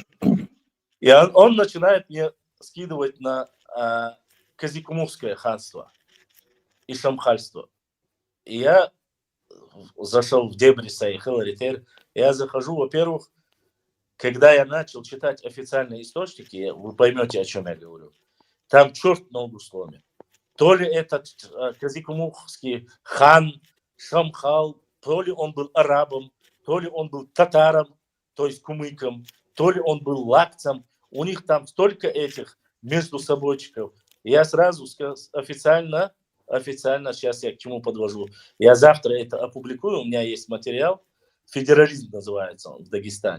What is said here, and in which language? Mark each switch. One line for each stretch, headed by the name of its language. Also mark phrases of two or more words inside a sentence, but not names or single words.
Russian: И он начинает мне скидывать на Казикумухское ханство и шамхальство. И я зашел в дебри Сайхел-Ритер. Я захожу, во-первых, когда я начал читать официальные источники, вы поймете, о чем я говорю. Там черт ногу сломит. То ли этот Казикумухский хан, шамхал, то ли он был арабом, то ли он был татаром, то есть кумыком, то ли он был лакцем. У них там столько этих между собойчиков. Я сразу официально, сейчас я к чему подвожу. Я завтра это опубликую, у меня есть материал. Федерализм называется он в Дагестане.